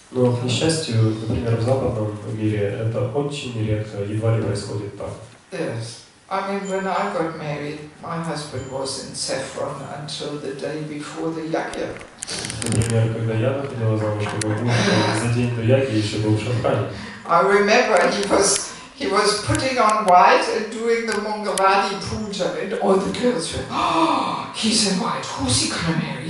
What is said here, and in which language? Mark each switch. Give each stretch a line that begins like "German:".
Russian: Но, к несчастью, например, в западном мире это очень редко, едва ли происходит так.
English: Yes. I mean, when I got married, my husband was in saffron until the day before the yajna.
Russian: Например, когда я выходила замуж, мой муж за день до яги еще был в шафране.
English: I remember he was putting on white and doing the Mangaladi puja, and all the girls were, oh, he's in white, who's he gonna marry?